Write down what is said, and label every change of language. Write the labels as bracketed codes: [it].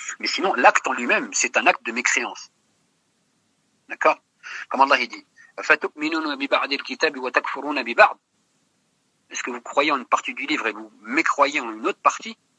[fr] Mais sinon, l'acte en lui-même, c'est un acte de mécréance. D'accord? Comme Allah dit, [ar] فَتُؤْمِنُونَ بِبَعْدِ الْكِتَابِ وَتَكْفُرُونَ بِبَعْدِ. [fr] Est-ce que vous croyez en une partie du livre et vous mécroyez en une autre partie?